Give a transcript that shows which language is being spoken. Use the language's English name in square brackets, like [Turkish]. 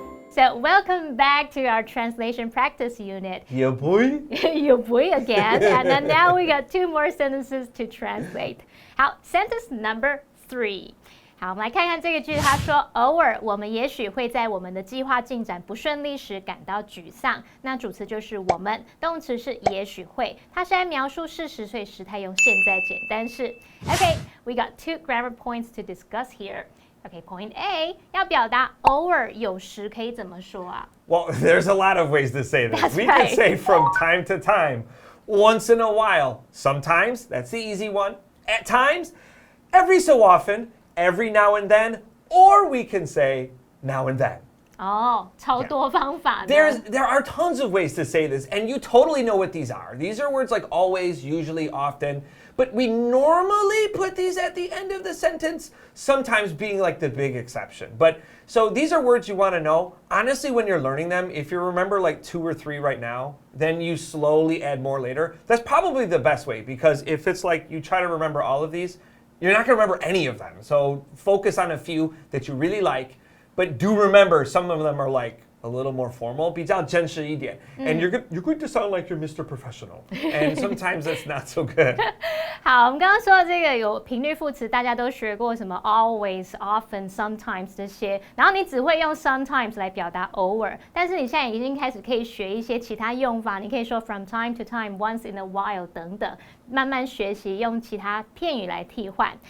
[English] So welcome back to our translation practice unit. Yeah, boy. Your boy again. And then now we got 2 more sentences to translate. 好， sentence number 3. [Chinese] 好，我们来看看这个句子。他说，偶尔我们也许会在我们的计划进展不顺利时感到沮丧。那主词就是我们，动词是也许会。它是在描述事实，所以时态用现在简单式。 [English] Okay, we got 2 grammar points to discuss here. Okay, point A [Chinese] 要表达偶尔有时可以怎么说啊？ [English] Well, there's a lot of ways to say this. That's We right. could say from time to time, once in a while. Sometimes, that's the easy one. At times, every so often, every now and then, or we can say now and then. [Chinese] 超多方法呢。 [English] There are tons of ways to say this, and you totally know what these are. These are words like always, usually, often, but we normally put these at the end of the sentence, sometimes being like the big exception. But so these are words you want to know. Honestly, when you're learning them, if you remember like 2 or 3 right now, then you slowly add more later. That's probably the best way, because if it's like you try to remember all of these, you're not going to remember any of them. So focus on a few that you really like, but do remember some of them are like a little more formal, [Chinese] 比较真实一点. [English] And you're going to sound like you're Mr. Professional. And sometimes that's not so good. [Chinese] 好，我们刚刚说的这个有频率副词，大家都学过什么 always, often, sometimes 这些，然后你只会用 sometimes 来表达偶尔，但是你现在已经开始可以学一些其他用法，你可以说 [English] from time to time, once in a while [Chinese] 等等，慢慢学习用其他片语来替换。